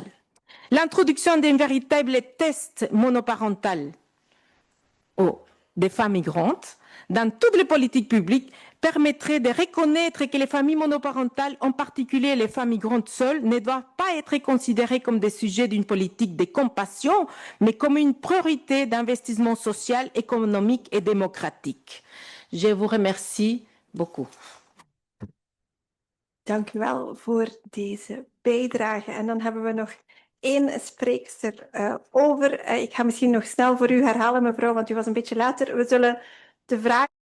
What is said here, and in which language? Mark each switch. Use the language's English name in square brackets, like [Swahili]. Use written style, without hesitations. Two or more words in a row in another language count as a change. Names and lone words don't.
[French] L'introduction d'un véritable test monoparental des femmes migrantes dans toutes les politiques publiques permettrait de reconnaître que les familles monoparentales, en particulier les femmes migrantes seules, ne doivent pas être considérées comme des sujets d'une politique de compassion, mais comme une priorité d'investissement social, économique et démocratique. Je vous remercie beaucoup. [Dutch] Dank u wel voor deze bijdrage. En dan hebben we nog één spreekster over. Ik ga misschien nog snel voor u herhalen, mevrouw, want u was een beetje later. We zullen de vraag